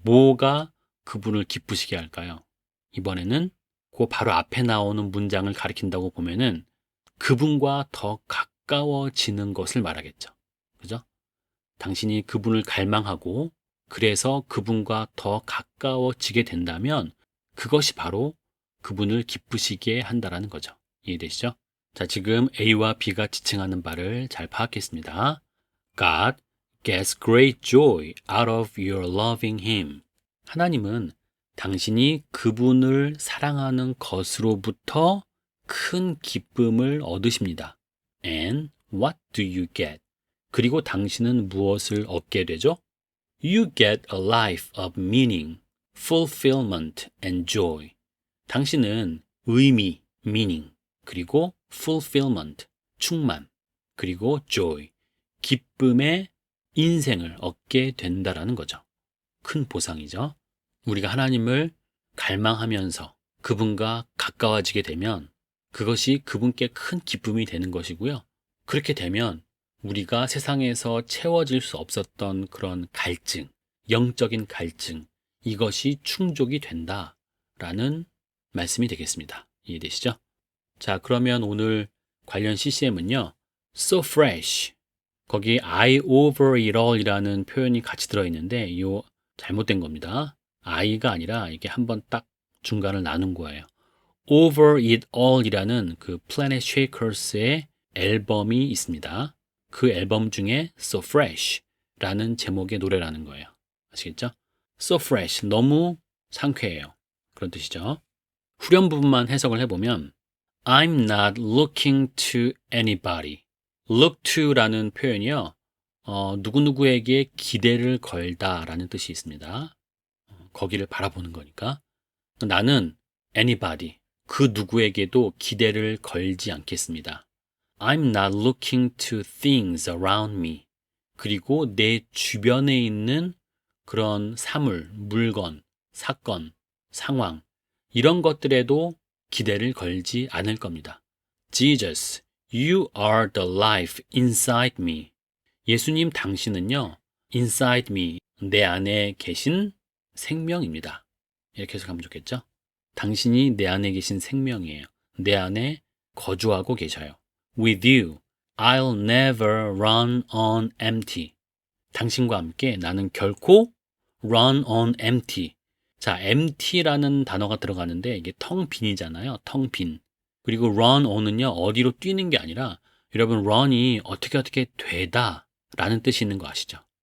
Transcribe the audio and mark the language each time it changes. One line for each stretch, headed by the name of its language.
Korean: 뭐가 그분을 기쁘시게 할까요? 이번에는 그 바로 앞에 나오는 문장을 가리킨다고 보면은 그분과 더 가까워지는 것을 말하겠죠. 그죠? 당신이 그분을 갈망하고 그래서 그분과 더 가까워지게 된다면 그것이 바로 그분을 기쁘시게 한다라는 거죠. 이해되시죠? 자, 지금 A와 B가 지칭하는 바를 잘 파악했습니다.
English: God gets great joy out of your loving him.
Korean: 하나님은 당신이 그분을 사랑하는 것으로부터 큰 기쁨을 얻으십니다.
English: And what do you get?
Korean: 그리고 당신은 무엇을 얻게 되죠?
English: You get a life of meaning, fulfillment and joy.
Korean: 당신은 의미, meaning, 그리고 fulfillment, 충만, 그리고 joy, 기쁨의 인생을 얻게 된다라는 거죠. 큰 보상이죠. 우리가 하나님을 갈망하면서 그분과 가까워지게 되면 그것이 그분께 큰 기쁨이 되는 것이고요. 그렇게 되면 우리가 세상에서 채워질 수 없었던 그런 갈증, 영적인 갈증, 이것이 충족이 된다라는 말씀이 되겠습니다. 이해되시죠? 자, 그러면 오늘 관련 CCM은요.
English: So fresh.
Korean: 거기
English: I over it all
Korean: 이라는 표현이 같이 들어있는데 이거 잘못된 겁니다. I가 아니라 이게 한번 딱 중간을 나눈 거예요. Over it all 이라는 그 Planet Shakers의 앨범이 있습니다. 그 앨범 중에 So Fresh 라는 제목의 노래라는 거예요. 아시겠죠? So fresh, 너무 상쾌해요. 그런 뜻이죠. 후렴 부분만 해석을 해보면
English: I'm not looking to anybody.
Korean: Look to라는 표현이요. 누구누구에게 기대를 걸다 라는 뜻이 있습니다. 거기를 바라보는 거니까. 나는 anybody, 그 누구에게도 기대를 걸지 않겠습니다.
English: I'm not looking to things around me.
Korean: 그리고 내 주변에 있는 그런 사물, 물건, 사건, 상황, 이런 것들에도 기대를 걸지 않을 겁니다.
English: Jesus, you are the life inside me.
Korean: 예수님 당신은요, inside me, 내 안에 계신 생명입니다. 이렇게 해석하면 좋겠죠? 당신이 내 안에 계신 생명이에요. 내 안에 거주하고 계셔요.
English: With you, I'll never run on empty.
Korean: 당신과 함께 나는 결코
English: run on empty.
Korean: 자, empty라는 단어가 들어가는데 이게 텅 빈이잖아요. 텅 빈. 그리고 run on은요, 어디로 뛰는 게 아니라 여러분, run이 어떻게 되다 라는 뜻이 있는 거 아시죠?